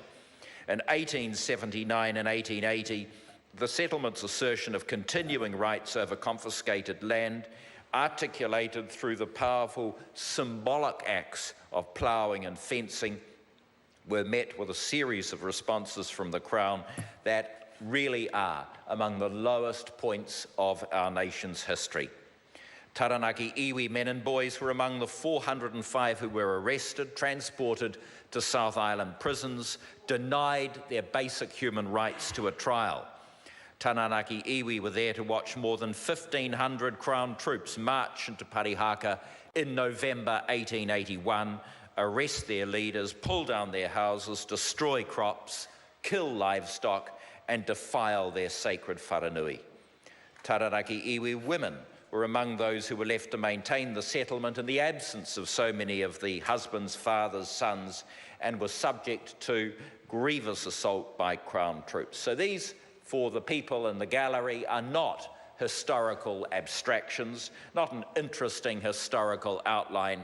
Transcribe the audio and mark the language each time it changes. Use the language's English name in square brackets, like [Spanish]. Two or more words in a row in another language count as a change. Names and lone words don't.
[English] In 1879 and 1880, the settlement's assertion of continuing rights over confiscated land, articulated through the powerful symbolic acts of ploughing and fencing, were met with a series of responses from the Crown that really are among the lowest points of our nation's history. Taranaki iwi men and boys were among the 405 who were arrested, transported to South Island prisons, denied their basic human rights to a trial. Taranaki iwi were there to watch more than 1,500 Crown troops march into Parihaka in November 1881, arrest their leaders, pull down their houses, destroy crops, kill livestock, and defile their sacred wharenui. Taranaki iwi women were among those who were left to maintain the settlement in the absence of so many of the husbands, fathers, sons, and were subject to grievous assault by Crown troops. So these, for the people in the gallery, are not historical abstractions, not an interesting historical outline.